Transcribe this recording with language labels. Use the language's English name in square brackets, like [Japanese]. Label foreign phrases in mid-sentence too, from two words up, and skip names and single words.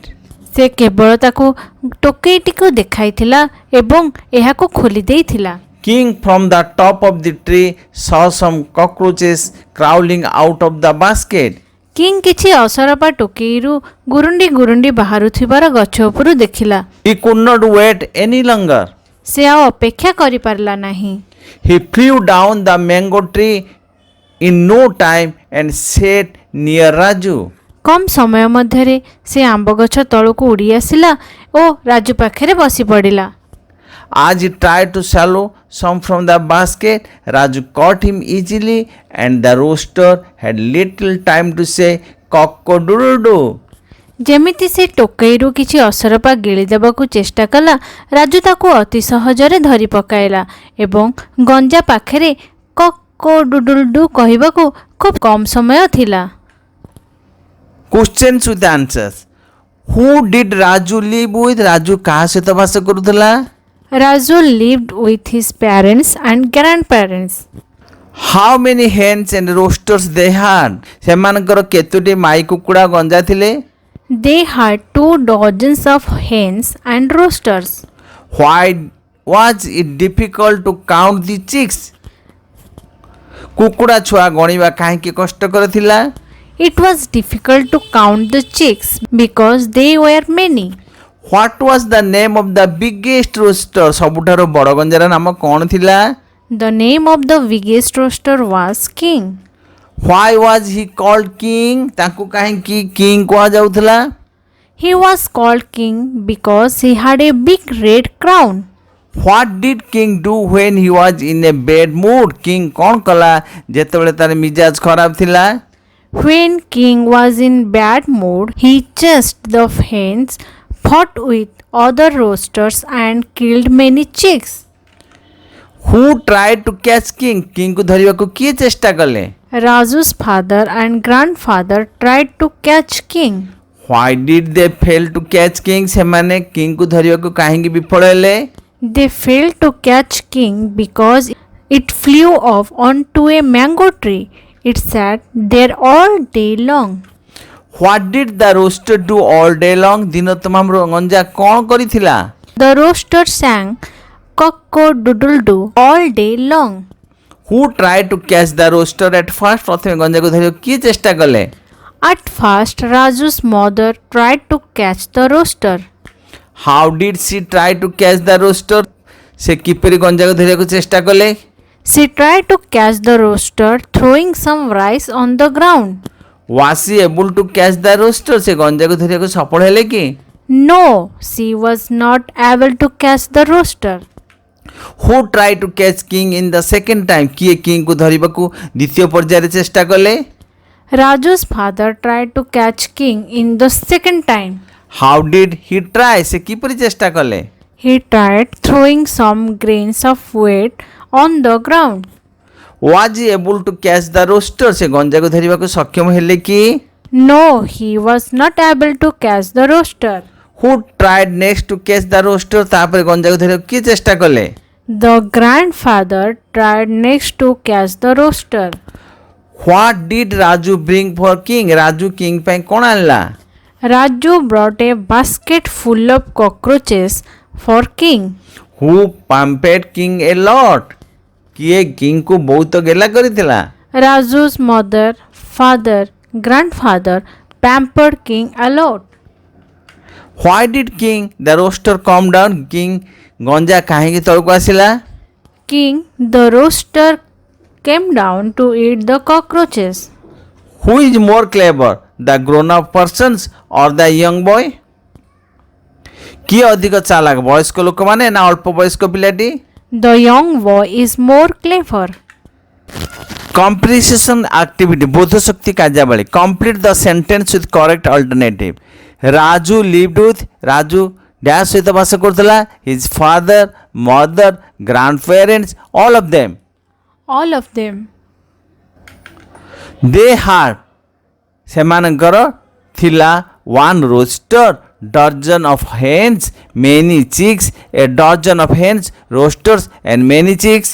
[Odia] ସେ କେବଳ ତାକୁ ଟୋକେଇଟିକୁ ଦେଖାଇଥିଲା ଏବଂ ଏହାକୁ ଖୋଲି ଦେଇଥିଲା। [English] King from the top of the tree saw some cockroaches crawling out of the basket. [Odia] କିଙ୍ଗ କିଛି ଅସରପା ଟୋକେଇରୁ ଗୁରୁଣ୍ଡି ଗୁରୁଣ୍ଡି ବାହାରୁଥିବାର ଗଛ ଉପରୁ ଦେଖିଲା। [English] He could not wait any longer. [Odia] ସେ ଆଉ ଅପେକ୍ଷା କରିପାରିଲା ନାହିଁ। [English] He flew down the mango tree in no time and sat near Raju. [Odia] କମ୍ ସମୟ ମଧ୍ୟରେ ସେ ଆମ୍ବ ଗଛ ତଳକୁ ଉଡ଼ି ଆସିଲା ଓ ରାଜୁ ପାଖରେ ବସି ପଡ଼ିଲା। [English] As he tried to swallow some from the basket, Raju caught him easily and the rooster had little time to say cock-a-doodle-doo. [Odia] ଯେମିତି ସେ ଟୋକେଇରୁ କିଛି ଅସରପା ଗିଳିଦେବାକୁ ଚେଷ୍ଟା କଲା, ରାଜୁ ତାକୁ ଅତି ସହଜରେ ଧରି ପକାଇଲା ଏବଂ ଗଞ୍ଜା ପାଖରେ କକ୍-ଓ-ଡୁଡୁଲ-ଡୁ କହିବାକୁ ଖୁବ୍ କମ୍ ସମୟ ଥିଲା। [English] Questions with answers. Who did Raju live with? Raju [Odia] କାହା ସହିତ ବାସ କରୁଥିଲା? [English] ରାଜୁ lived with his parents and grandparents. How many hens and roosters they had? [Odia] ସେମାନଙ୍କର କେତୋଟି ମାଇ କୁକୁଡ଼ା ଗଞ୍ଜା ଥିଲେ? [English] They had 2 dozens of hens and roosters. Why was it difficult to count the chicks? [Odia] କୁକୁଡ଼ା ଛୁଆ ଗଣିବା କାହିଁକି କଷ୍ଟକର ଥିଲା? [English] It was difficult to count the chicks because they were many. What was the name of the biggest rooster? [Odia] ସବୁଠାରୁ ବଡ଼ ଗଞ୍ଜାର ନାମ କ'ଣ ଥିଲା? [English] The name of the biggest rooster was King. Why was he called king? [Odia] ତାଙ୍କୁ କାହିଁକି king କୁହାଯାଉଥିଲା? [English] He was called king because he had a big red crown. What did king do when he was in a bad mood? [Odia] king କ'ଣ କଲା ଯେତେବେଳେ ତାର ମିଜାଜ ଖରାପ ଥିଲା? [English] When King was in bad mood, he chased the hens, fought with other roosters and killed many chicks. Who tried to catch king? [Odia] king କୁ ଧରିବାକୁ କିଏ ଚେଷ୍ଟା କଲେ? [English] Raju's father and grandfather tried to catch King. Why did they fail to catch king? [Odia] ସେମାନେ king କୁ ଧରିବାକୁ କାହିଁକି ବିଫଳ ହେଲେ? [English] They failed to catch King because it flew off onto a mango tree. It sat there all day long. What did the rooster do all day long? [Odia] ଦିନ ତମାମ ଗଞ୍ଜା କ'ଣ କରିଥିଲା? [English] The rooster sang cock-a-doodle-doo all day long. Who tried to catch the rooster at first? [Odia] ପ୍ରଥମେ ଗଞ୍ଜାକୁ ଧରିବାକୁ କିଏ ଚେଷ୍ଟା କଲେ? [English] At first, Raju's mother tried to catch the rooster. How did she try to catch the rooster? [Odia] ସେ କିପରି ଗଞ୍ଜାକୁ ଧରିବାକୁ ଚେଷ୍ଟା କଲେ? [English] She tried to catch the rooster throwing some rice on the ground. Was she able to catch the rooster? [Odia] ସେ ଗଞ୍ଜାକୁ ଧରିବାକୁ ସଫଳ ହେଲେ କି? [English] No, she was not able to catch the rooster. Who tried to catch king in the second time? [Odia] କିଏ king କୁ ଧରିବାକୁ ଦ୍ୱିତୀୟ ପର୍ଯ୍ୟାୟରେ ଚେଷ୍ଟା କଲେ? [English] Raju's father tried to catch King in the second time. How did he try? [Odia] ସେ କିପରି ଚେଷ୍ଟା କଲେ? [English] he tried throwing some grains of wheat on the ground. Was he able to catch the rooster? [Odia] ସେ ଗଞ୍ଜାକୁ ଧରିବାକୁ ସକ୍ଷମ ହେଲେ କି? [English] No, he was not able to catch the rooster. Who tried next to catch the rooster? [Odia] ତାପରେ ଗଞ୍ଜାକୁ ଧରିବାକୁ କିଏ ଚେଷ୍ଟା କଲେ? [English] The grandfather tried next to catch the rooster. What did Raju bring for king? [Odia] ରାଜୁ king ପାଇଁ କ'ଣ ଆଣିଲା? [English] Raju brought a basket full of cockroaches for king. Who pampered king a lot? [Odia] କିଏ king କୁ ବହୁତ ଗେଲା କରିଥିଲା? [English] Raju's mother, father, grandfather pampered king a lot. Why did king the rooster come down? [Odia] king ଗଞ୍ଜା କାହିଁକି ତଳକୁ ଆସିଲା? [English] King, the rooster came down to eat the cockroaches. Who is more clever, the grown up persons or the young boy? [Odia] କିଏ ଅଧିକ ଚାଲାକ, ବୟସ୍କ ଲୋକମାନେ ନା ଅଳ୍ପ ବୟସ୍କ ପିଲାଟି? [English] The young boy is more clever. Comprehension activity, [Odia] ବୋଧ ଶକ୍ତି କାର୍ଯ୍ୟାବଳୀ. [English] Complete the sentence with correct alternative. Raju lived with, [Odia] ରାଜୁ ଡ୍ୟାସ୍ ସହିତ ବାସ କରୁଥିଲା, [English] his father, mother, grandparents, all of them. All of them. They had, [Odia] ସେମାନଙ୍କର ଥିଲା [English] one rooster, dozen of hens, many chicks, a dozen of hens, roosters and many chicks.